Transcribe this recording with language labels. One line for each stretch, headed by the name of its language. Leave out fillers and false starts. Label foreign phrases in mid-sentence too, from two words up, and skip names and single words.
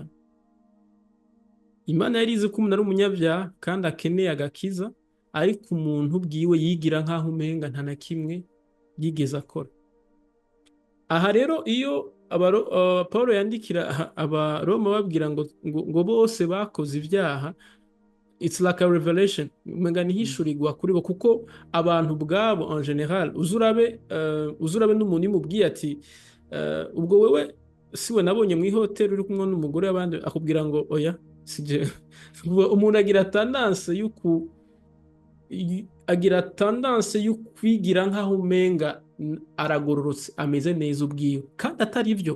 Rundi: Imana yari izi ko umuntu ari umunyabyaha kandi akeneye agakiza, ariko umuntu ubwiwe yigira nk'aho umenga nta na kimwe yigeze akora. Aha rero iyo Paulo yandikira Abaroma babwira ngo bose bakoze ibyaha,
English: it's like a revelation,
Rundi: umenga nihishurirwa kuri bo, kuko abantu bwabo
French: en general
Rundi: uzurabe n'umuntu imubwiye ati ubwo wewe siwe nabonye mu ihoteli uri kumwe n'umugore w'abandi, akubwira ngo oya sije. Umuntu agira tendance yo kwigira nk'aho umenga aragororotse, ameze neza ubwiwe, kandi atari byo.